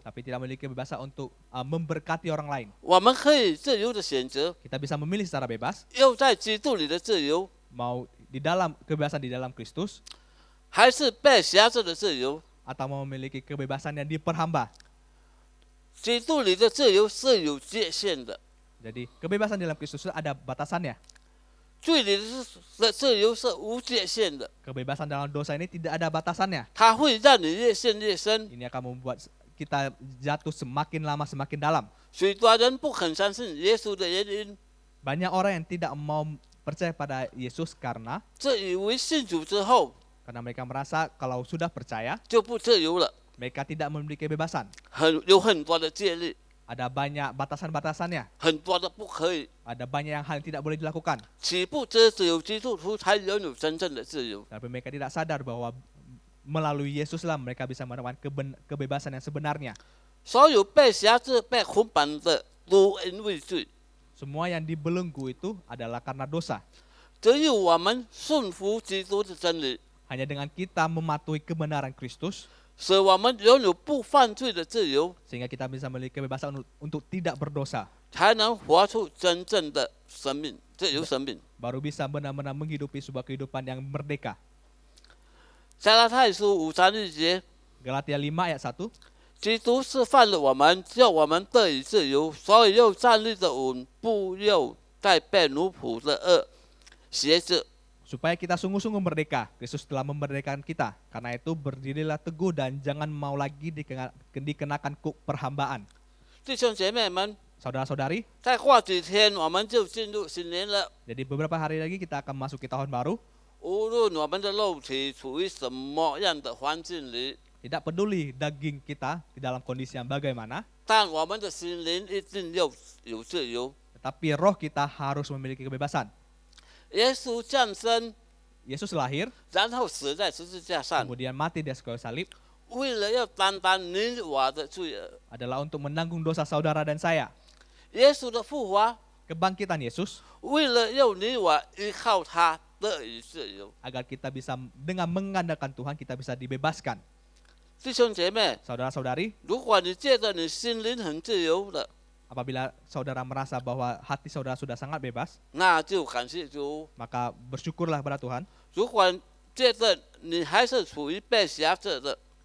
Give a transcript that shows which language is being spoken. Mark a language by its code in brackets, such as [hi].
[id] tapi tidak memiliki kebebasan untuk memberkati orang lain. [zh] 我们可以自由的选择， [id] Kita bisa memilih secara bebas, [zh] 又在基督里的自由， [id] mau di dalam kebebasan di dalam Kristus, [zh] 还是被辖制的自由。 [id] atau mau memiliki kebebasan yang diperhamba. [zh] 基督里的自由是有界限的， [id] Jadi kebebasan dalam Kristus itu ada batasannya. [zh] 罪里的自由是无界限的， [id] Kebebasan dalam dosa ini tidak ada batasannya. [zh] 它会让你越陷越深。 [id] Ini akan membuat kita jatuh semakin lama semakin dalam. [zh] 许多人不肯相信耶稣的原因， [id] Banyak orang yang tidak mau percaya pada Yesus karena [zh] 自以为信主之后 [id] mereka merasa kalau sudah percaya, [zh] 就不自由了， [id] mereka tidak memiliki kebebasan. [zh] 有很多的戒律， [id] Ada banyak batasan-batasannya. [zh] 很多的不可以。 [id] Ada banyak yang hal yang tidak boleh dilakukan. [zh] 岂不知只有基督徒才拥有真正的自由？ [id] Tapi mereka tidak sadar bahwa melalui Yesuslah mereka bisa mendapatkan kebebasan yang sebenarnya. [zh] 所有被辖制、被捆绑的都因为罪， [id] Semua yang dibelenggu itu adalah karena dosa. [zh] 只有我们顺服基督的真理， [id] Hanya dengan kita mematuhi kebenaran Kristus, [zh] 使我们拥有不犯罪的自由， [id] sehingga kita bisa memiliki kebebasan untuk tidak berdosa. [zh] 才能活出真正的生命，自由生命。 [id] Baru bisa benar-benar menghidupi sebuah kehidupan yang merdeka. [zh] 加拉太书5章1节， [id] Galatia 5 ayat 1. [zh] 基督释放了我们，叫我们得以自由，所以又站立得稳，不又再被奴仆的恶挟制。 [id] Supaya kita sungguh-sungguh merdeka, Kristus telah memerdekakan kita. Karena itu berdirilah teguh dan jangan mau lagi dikenakan kuk perhambaan. [zh] 弟兄姐妹们， [id] Saudara-saudari, [zh] 再过几天我们就进入新年了。 [id] jadi beberapa hari lagi kita akan masuki tahun baru. [zh] 无论我们的肉体处于什么样的环境里， [id] Tidak peduli daging kita di dalam kondisi yang bagaimana, [zh] 但我们的心灵一定要有自由。 [id] tetapi roh kita harus memiliki kebebasan. [zh] 耶稣降生， [id] Yesus lahir, [zh] 然后死在十字架上， [id] kemudian mati di atas kayu salib, [zh] 为了要担当你我的罪恶。 [id] adalah untuk menanggung dosa saudara dan saya. [zh] 耶稣的复活， [id] Kebangkitan Yesus, [zh] 为了要你我依靠他得以自由。 [id] agar kita bisa dengan mengandalkan Tuhan, kita bisa dibebaskan. [zh] 弟兄姐妹， [id] Saudara-saudari, [zh] 如果你觉得你心灵很自由的， [id] apabila saudara merasa bahwa hati saudara sudah sangat bebas, [zh] 那就感谢主。 [id] maka bersyukurlah kepada Tuhan. [zh] 如果觉得你还是处于被辖制的，